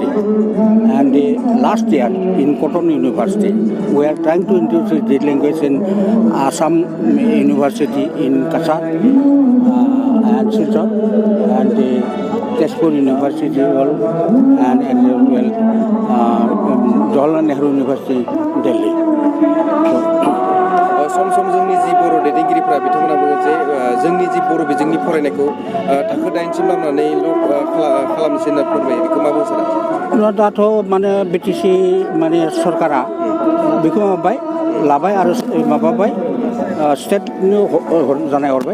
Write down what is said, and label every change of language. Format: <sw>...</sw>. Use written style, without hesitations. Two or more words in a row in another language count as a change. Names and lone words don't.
<en>And last year in Cotton University, we are trying to introduce this language in Assam University in Kasar and Silchar, and Tezpur University and as well Jawaharlal Nehru University, Delhi.</en> <brx>सम सम जोंनि जि बर' दैदेनगिरिफोरा बिथांमोना बुङो जे जोंनि जि बर' बिजोंनि फरायनायखौ थाखो 8सिम लांनानैल' खालामनोसै होनना फोरमायो। बेखौ मा बुंनो सानो? दाथ' माने बिटिसि माने सरकारा बेखौ लाबाय आरो माबाबाय स्टेटनो जानाय हरबाय।</brx>